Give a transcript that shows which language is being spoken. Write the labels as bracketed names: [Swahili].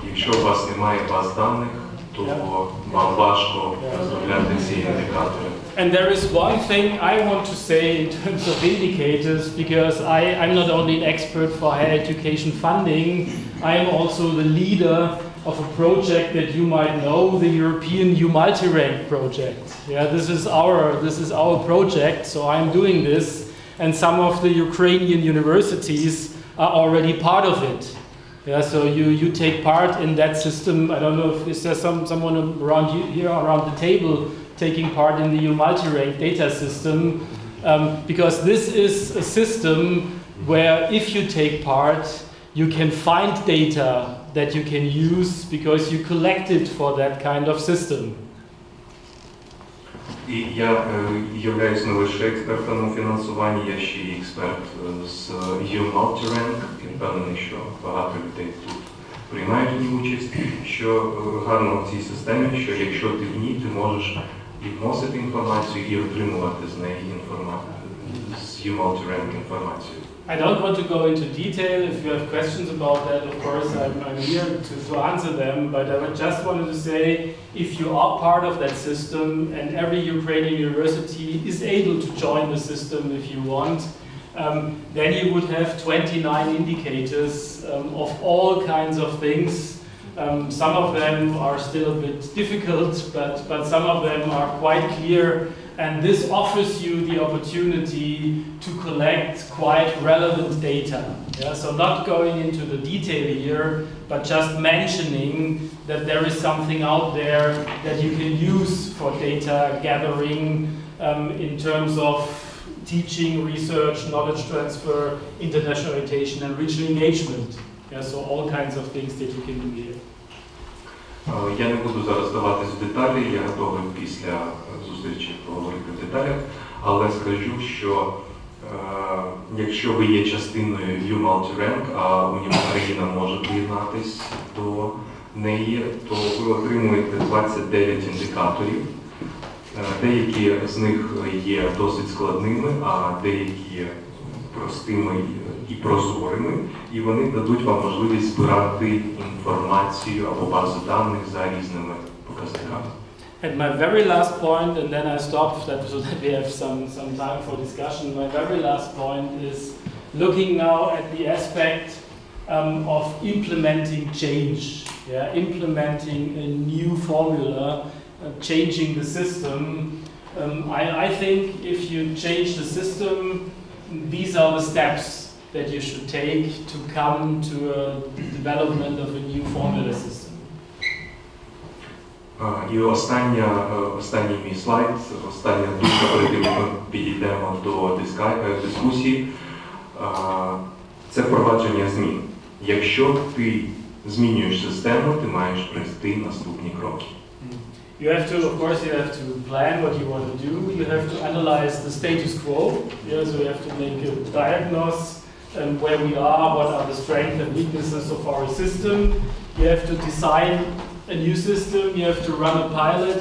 [Ukrainian] Якщо у вас немає баз даних, то вам важко розробляти ці індикатори. [English] And there is one thing I want to say in terms of indicators, because I'm not only an expert for higher education funding, I am also the leader of a project that you might know, the European U-Multi-Rank project. Yeah, this is our project, so I'm doing this, and some of the Ukrainian universities are already part of it. Yeah, so you take part in that system. I don't know if is there someone around you here around the table taking part in the U-Multi-Rank data system, because this is a system where if you take part, you can find data that you can use because you collected for that kind of system. [Ukrainian] І я являюсь не лише експертом у фінансуванні, я ще й експерт з U-Multi-Rank. Я впевнений, що багато людей тут приймають в ній участь. Що гарно в цій системі, що якщо ти в ній, ти можеш і вносити інформацію, і отримувати з неї з U-Multi-Rank інформацію. [English] I don't want to go into detail. If you have questions about that, of course, I'm here to answer them. But I just wanted to say, if you are part of that system, and every Ukrainian university is able to join the system if you want, then you would have 29 indicators of all kinds of things. Some of them are still a bit difficult, but some of them are quite clear. And this offers you the opportunity to collect quite relevant data. Yeah? So not going into the detail here, but just mentioning that there is something out there that you can use for data gathering, in terms of teaching, research, knowledge transfer, international orientation, and regional engagement. Yeah, so all kinds of things that you can do here. [Ukrainian] Я не буду зараз даватись в деталі, я готовий після зустрічі поговорити в деталях, але скажу, що якщо ви є частиною U Multi-Rank, а Україна може приєднатись до неї, то ви отримуєте 29 індикаторів. Деякі з них є досить складними, а деякі простими і прозорими, і вони дадуть вам можливість збирати інформацію або бази даних за різними показниками. [English] And my very last point, and then I stop so that we have some time for discussion. My very last point is looking now at the aspect of implementing change, implementing a new formula, changing the system. I think if you change the system, these are the steps that you should take to come to a development of a new formula system. [Ukrainian] І останній мій слайд, остання думка, перед тим ми підійдемо до дискусії, це впровадження змін. Якщо ти змінюєш систему, ти маєш пройти наступні кроки. [English] You have to, of course, you have to plan what you want to do. You have to analyze the status quo. Yeah, so you have to make a diagnose where we are, what are the strengths and weaknesses of our system. You have to design a new system. You have to run a pilot.